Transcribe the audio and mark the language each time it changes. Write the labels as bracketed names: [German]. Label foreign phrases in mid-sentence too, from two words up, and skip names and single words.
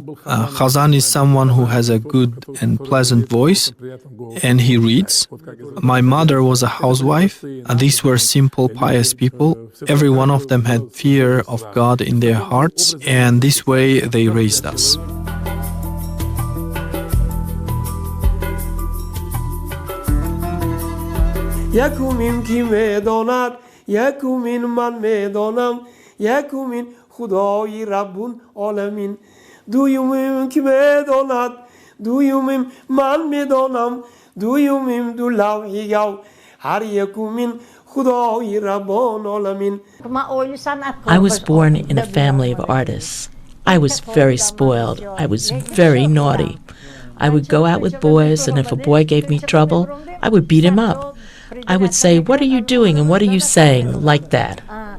[English] A chazan is someone who has a good and pleasant voice, and he reads. My mother was a housewife. These were simple, pious people. Every one of them had fear of God in their hearts, and this way they raised us. [Persian] یکومین کی میداند یکومین من میدانم یکومین خدای ربون عالمین دویومیم کی میداند دویومیم من میدانم دویومیم دو لوحیگو هر یکومین خدای ربان عالمین. [English] I was born in a family of artists. I was very spoiled. I was very naughty. I would go out with boys, and if a boy gave me trouble, I would beat him up. I would say, "What are you doing and what are you saying?"